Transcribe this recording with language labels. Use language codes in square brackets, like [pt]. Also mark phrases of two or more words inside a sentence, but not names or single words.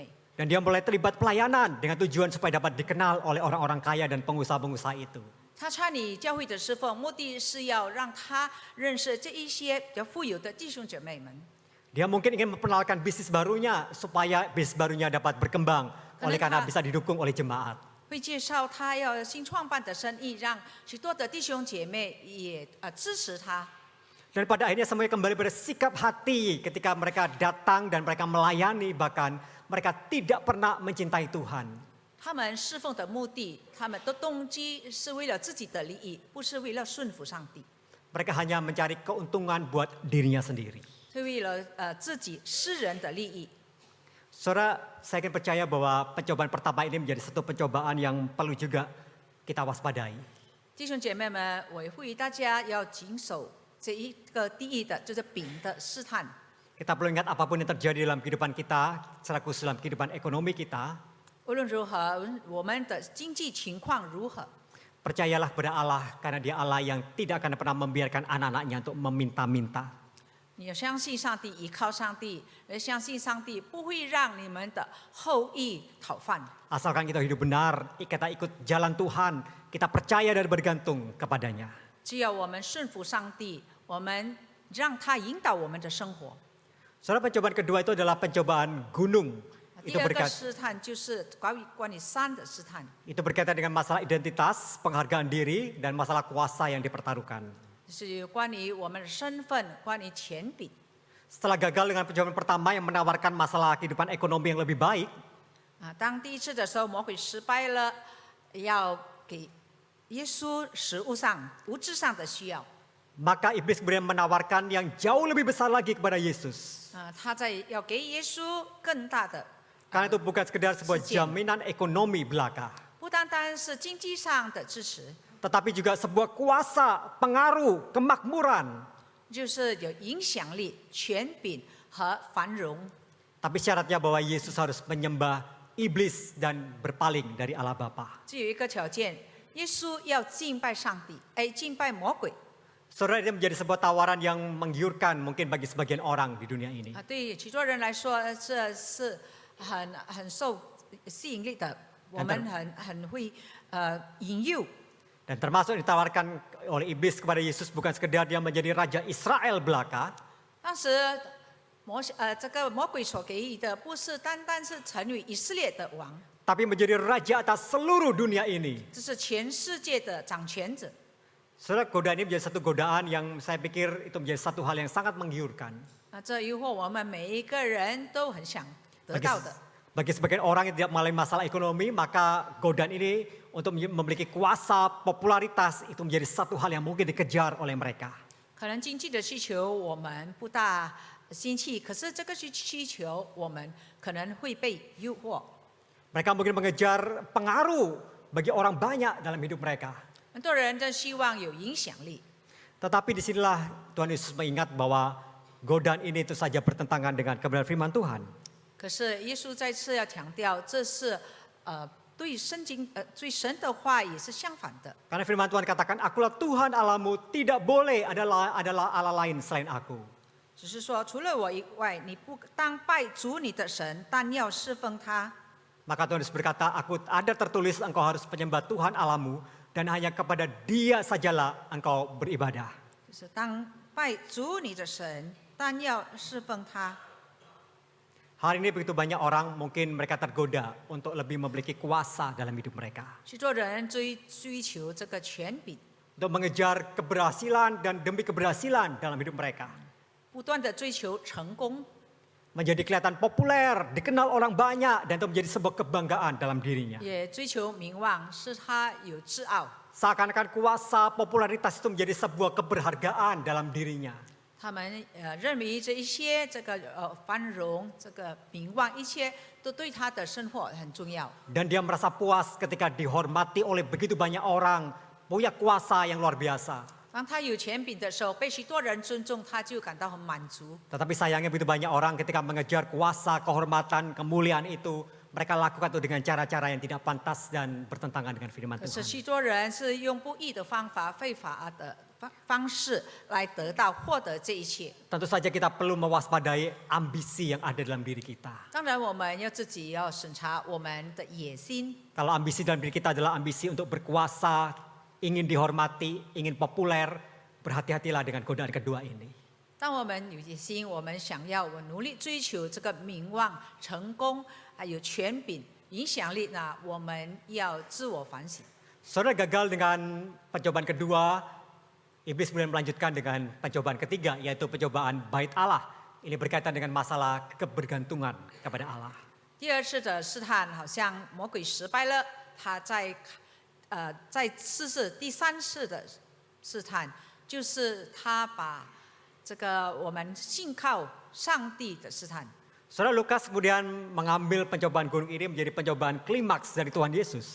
[id] Dan dia mulai terlibat pelayanan dengan tujuan supaya dapat dikenal oleh orang-orang kaya dan pengusaha-pengusaha itu. [zh] 他参与教会的侍奉，目的是要让他认识这一些比较富有的弟兄姐妹们。 [id] Dia mungkin ingin memperkenalkan bisnis barunya supaya bisnis barunya dapat berkembang oleh karena bisa didukung oleh jemaat. [zh] 会介绍他要新创办的生意，让许多的弟兄姐妹也支持他。 [id] Dan pada akhirnya semuanya kembali pada sikap hati ketika mereka datang dan mereka melayani, bahkan mereka tidak pernah mencintai Tuhan. [zh] 他们侍奉的目的，他们的动机是为了自己的利益，不是为了顺服上帝， [id] Mereka hanya mencari keuntungan buat dirinya sendiri. [zh] 是为了自己私人的利益。 [id] Saudara, saya ingin percaya bahwa pencobaan pertama ini menjadi satu pencobaan yang perlu juga kita waspadai. [zh] 弟兄姐妹们，我呼吁大家要谨守这一个第一的，就是饼的试探。 [id] Kita perlu ingat apapun yang terjadi dalam kehidupan kita, secara khusus dalam kehidupan ekonomi kita, [zh] 无论如何，我们的经济情况如何， [id] percayalah pada Allah karena Dia Allah yang tidak akan pernah membiarkan anak-anaknya untuk meminta-minta. [zh] 你要相信上帝，依靠上帝，而相信上帝不会让你们的后裔讨饭。 [id] Asalkan kita hidup benar, kita ikut jalan Tuhan, kita percaya dan bergantung kepadanya. [zh] 只要我们顺服上帝，我们让他引导我们的生活。 [id] Saudara, pencobaan kedua itu adalah pencobaan gunung. [zh] 第 [id] Itu [zh] 二个 [id] berkaitan, [zh] 试探就是关于山的试探， [id] itu berkaitan dengan masalah identitas, penghargaan diri, dan masalah kuasa yang dipertaruhkan. [zh] 是关于我们的身份，关于权柄。 [id] Setelah gagal dengan pencobaan pertama yang menawarkan masalah kehidupan ekonomi yang lebih baik, [zh] 当第一次的时候魔鬼失败了，要给耶稣食物上、物质上的需要， [id] maka iblis kemudian menawarkan yang jauh lebih besar lagi kepada Yesus. [zh] 他要给耶稣更大的， [id] Karena itu bukan sekedar sebuah Sekian. jaminan ekonomi belaka, [zh] 不单单是经济上的支持， [id] tetapi juga sebuah kuasa, pengaruh, kemakmuran. [zh] 就是有影响力、权柄和繁荣。 [id] Tapi syaratnya bahwa Yesus harus menyembah iblis dan berpaling dari Allah Bapa. [zh] 只有一个条件，耶稣要敬拜上帝，敬拜魔鬼。 [id] Saudara, ini menjadi sebuah tawaran yang menggiurkan mungkin bagi sebagian orang di dunia ini. [zh] 对许多人来说，这是很受吸引力的，我们很会引诱。 [id] Dan termasuk ditawarkan oleh iblis kepada Yesus bukan sekedar dia menjadi raja Israel belaka, [zh] 当时这个魔鬼所给予的，不是单单是成为以色列的王， [id] tapi menjadi raja atas seluruh dunia ini. [zh] 这是全世界的掌权者。 [id] Saudara, godaan ini menjadi satu godaan yang saya pikir itu menjadi satu hal yang sangat menggiurkan. [zh] 这诱惑我们每一个人都很想得 [id] Bagi, [zh] 到的。 [id] bagi sebagian orang yang tidak mengalami masalah ekonomi, maka godaan ini untuk memiliki kuasa, popularitas itu menjadi satu hal yang mungkin dikejar oleh mereka. [zh] 可能经济的需求我们不大兴起，可是这个需求我们可能会被诱惑。 [id] Mereka mungkin mengejar pengaruh bagi orang banyak dalam hidup mereka. [zh] 很多人都希望有影响力， [id] Tetapi disinilah Tuhan Yesus mengingat bahwa godaan ini itu saja bertentangan dengan kebenaran firman Tuhan. [zh] 可是耶稣再次要强调，这是对圣经对神的话也是相反的。 [id] Karena firman Tuhan katakan, akulah Tuhan Allahmu, tidak boleh adalah Allah lain selain aku. [zh] 只是说，除了我以外，你不当拜主你的神，但要侍奉他。 [id] Maka Tuhan Yesus berkata, ada tertulis engkau harus menyembah Tuhan Allahmu dan hanya kepada Dia sajalah engkau beribadah. [zh] 就是当拜主你的神，但要侍奉他。 [id] Hari ini begitu banyak orang mungkin mereka tergoda untuk lebih memiliki kuasa dalam hidup mereka. [zh] 许多人追求这个权柄， [id] Untuk mengejar keberhasilan dan demi keberhasilan dalam hidup mereka. [zh] 不断的追求成功， [id] Menjadi kelihatan populer, dikenal orang banyak dan itu menjadi sebuah kebanggaan dalam dirinya. [zh] 也追求名望，使他有自傲。 [id] Seakan-akan kuasa, popularitas itu menjadi sebuah keberhargaan dalam dirinya. [zh] 他们认为这一些这个繁荣、这个名望，一切都对他的生活很重要。 [id] Dan dia merasa puas ketika dihormati oleh begitu banyak orang, punya kuasa yang luar biasa. [zh] 当他有权柄的时候，被许多人尊重，他就感到很满足。 [id] Tetapi sayangnya begitu banyak orang ketika mengejar kuasa, kehormatan, kemuliaan itu, mereka lakukan itu dengan cara-cara yang tidak pantas dan bertentangan dengan firman [zh] 可是 [id] Tuhan. [zh] 许多人是用不义的方法、非法的方式来获得这一切。 [id] Tentu saja kita perlu mewaspadai ambisi yang ada dalam diri kita. [zh] 当然，我们自己要审查我们的野心。 [id] Kalau ambisi dalam diri kita adalah ambisi untuk berkuasa, ingin dihormati, ingin populer, berhati-hatilah dengan godaan kedua ini. [zh] 当我们有野心，我们想要努力追求这个名望、成功，还有权柄、影响力，那我们要自我反省。 [id] Saudara gagal dengan pencobaan kedua, iblis kemudian melanjutkan dengan pencobaan ketiga, yaitu pencobaan bait Allah. Ini berkaitan dengan masalah kebergantungan kepada Allah. [zh] 第二次的试探，好像魔鬼失败了，他在试试第三次的试探，就是他把这个我们信靠上帝的试探。 [id] Saudara Lukas kemudian mengambil pencobaan gunung ini menjadi pencobaan klimaks dari Tuhan Yesus.